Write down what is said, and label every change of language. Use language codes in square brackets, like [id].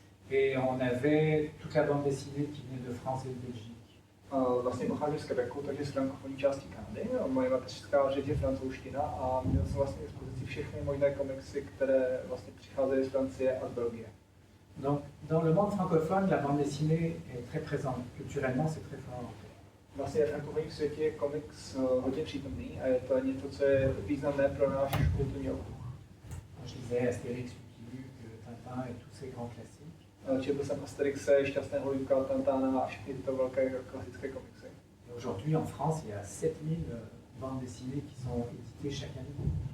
[fr] Et on avait toute la bande dessinée qui venait de France et de Belgique. [cs] Vlastně pocházím z Quebecu, takže z frankofonní části Kanady. Moje mateřská řeč je francouzština a měl jsem vlastně k dispozici všechny možné komiksy, které vlastně přicházejí z Francie a z Belgie. [fr] Donc, dans le monde francophone, la bande dessinée est très présente. Culturellement, c'est très fort. [cs] Vlastně v frankofonním světě je komiks hodně přítomný a je to něco, co je významné pro náš kulturní okruh. [fr] Je lisais Astérix, Lucky Luke, Tintin et tous ces grands classiques. [cs] Četl jsem Asterixe, Šťastného Luka, Tintana a všechny tyto velké klasické komiksy. [fr] Et aujourd'hui, en France, il y a 7000 bandes dessinées qui sont éditées chaque année.